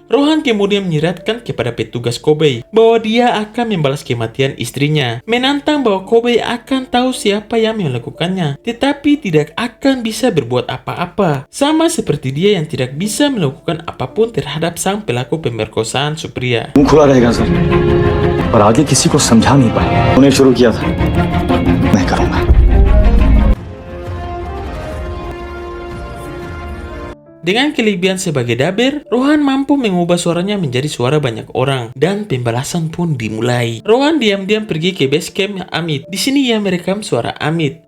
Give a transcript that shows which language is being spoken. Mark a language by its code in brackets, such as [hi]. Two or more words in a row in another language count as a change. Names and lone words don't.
[id] Rohan kemudian menyiratkan kepada petugas Koboi bahwa dia akan membalas kematian istrinya, menantang bahwa Koboi akan tahu siapa yang melakukannya, tetapi tidak akan bisa berbuat apa-apa. Sama seperti dia yang tidak bisa melakukan apapun terhadap sang pelaku pemerkosaan Supriya. [hi] मुंह खुला रहेगा सर और आगे किसी को समझा नहीं पाए उन्हें शुरू किया था मैं करूंगा [id] Dengan kelebihan sebagai daber, Rohan mampu mengubah suaranya menjadi suara banyak orang dan pembalasan pun dimulai. Rohan diam-diam pergi ke [en] base camp [id] Amit. Di sini ia merekam suara Amit.